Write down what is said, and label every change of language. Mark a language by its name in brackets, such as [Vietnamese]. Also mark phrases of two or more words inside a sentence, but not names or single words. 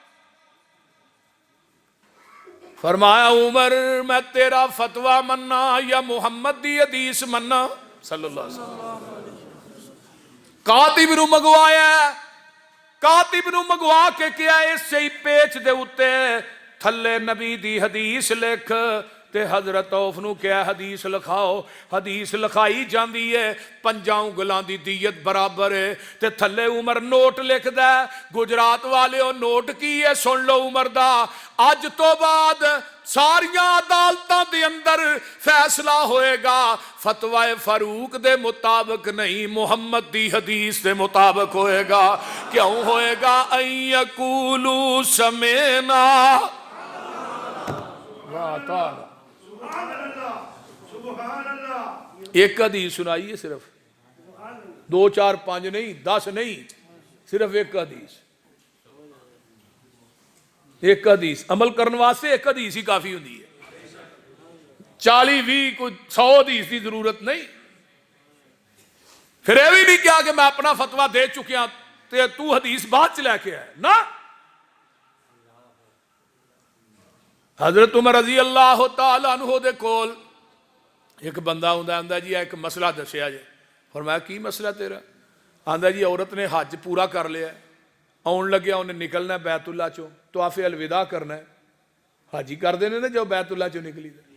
[Punjabi] فرمایا عمر میں تیرا فتویٰ مننا یا محمد دی حدیث مننا؟ [Arabic] صلی اللہ علیہ وسلم۔ [Punjabi] کاتب نو منگوایا، کاتب نو منگوا کے کیا اس سے ہی پیچ دے اتے تھلے نبی دی حدیث لکھ، تے حضرت عوف نو کیا حدیث لکھاؤ۔ حدیث لکھائی جاندی ہے 5 انگلاں دی دیت برابر ہے، تے تھلے عمر نوٹ لکھ دا۔ گجرات والے او نوٹ کی ہے سن لو عمر دا، اج تو بعد ساریاں عدالتاں دے اندر فیصلہ ہوئے گا فتوی فاروق دے مطابق نہیں، محمد دی حدیث دے مطابق ہوئے گا۔ کیوں ہوئے گا؟ [Arabic] ان یقولوا سمعنا، [Punjabi] واہ تعالی ایک حدیث سنائی ہے، صرف 2 4 5 نہیں، 10 نہیں، صرف ایک حدیث۔ ایک حدیث عمل کرنے واسطے ایک حدیث ہی کافی ہوندی ہے، 40 20 کوئی 100 حدیث کی ضرورت نہیں۔ پھر یہ بھی نہیں کیا کہ میں اپنا فتویٰ دے چکیا تے تو حدیث بعد چ لے کے آئے نا۔ حضرت عمر [Arabic] رضی اللہ تعالیٰ عنہ [Punjabi] دے کول ایک بندہ ہوندا جی ایک مسئلہ دسیا جی۔ فرمایا کی مسئلہ تیرا؟ آندا جی عورت نے حج پورا کر لیا، آن لگیا انہیں نکلنا بیت اللہ چوں، طواف الوداع کرنا ہے، حاجی کر دینے نے جو بیت اللہ چوں نکلی دے۔